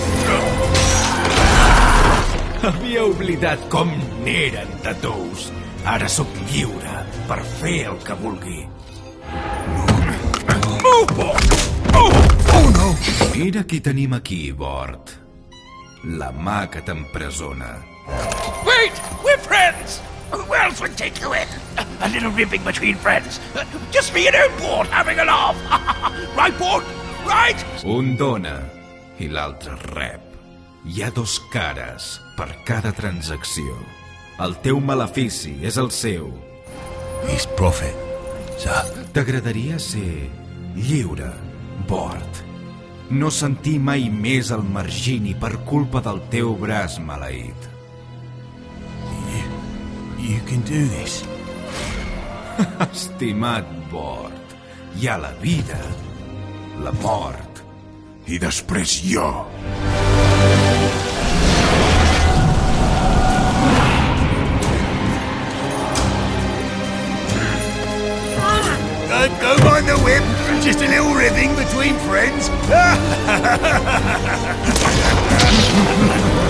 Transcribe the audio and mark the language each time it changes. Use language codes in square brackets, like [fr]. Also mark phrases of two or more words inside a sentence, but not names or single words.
[ca] Havia oblidat com n'eren de tous. Ara sóc lliure per fer el que vulgui. Oh, no! Mira qui tenim aquí, Bort. La mà que t'empresona. [en] Wait! We're friends! Who else would take you in? A little ribbing between friends. Just me and him, Bort, having a laugh. Right, Bort? Right? [ca] Un dona i l'altre rep. Hi ha dos cares per cada transacció. El teu malefici és el seu. [en] He's profit, sir. [ca] T'agradaria ser lliure, Bort. No sentir mai més el Margini per culpa del teu braç maleït. [en] You can do this. [ca] Estimat Bort, hi ha la vida, la mort I després jo. [en] Don't mind the whip. Just a little ribbing between friends.